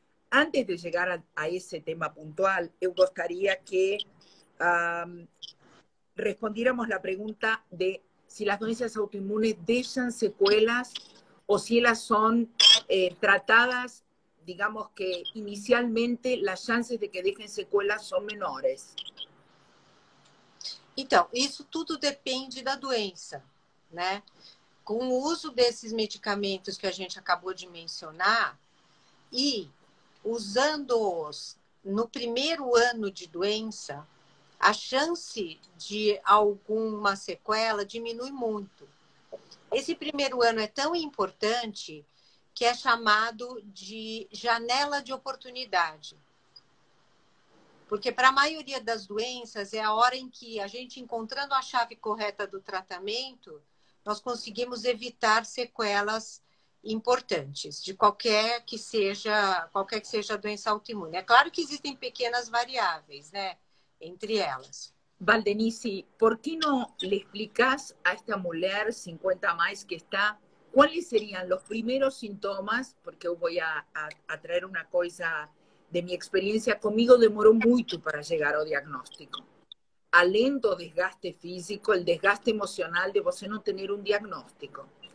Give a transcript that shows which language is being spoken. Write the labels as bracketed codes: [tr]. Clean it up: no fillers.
[es] Antes de llegar a ese tema puntual, [pt] eu gostaria [es] que respondiéramos la pregunta de si las doenças autoinmunes dejan secuelas o si ellas son tratadas, digamos que inicialmente las chances de que dejen secuelas son menores. [pt] Então, isso tudo depende da doença, né? Com o uso desses medicamentos que a gente acabou de mencionar e usando-os no primeiro ano de doença, a chance de alguma sequela diminui muito. Esse primeiro ano é tão importante que é chamado de janela de oportunidade. Porque para a maioria das doenças é a hora em que a gente, encontrando a chave correta do tratamento, nós conseguimos evitar sequelas importantes, de qualquer que seja a doença autoimune. É claro que existem pequenas variáveis, né, entre elas. [es] Valdenice, ¿por qué no le explicas a esta mujer 50 más que está cuáles serían los primeros síntomas? Porque yo voy a traer una cosa de mi experiencia. Conmigo demoró mucho para llegar al diagnóstico. [pt] Além do desgaste físico, [es] el desgaste emocional [pt] de você [es] no tener un diagnóstico.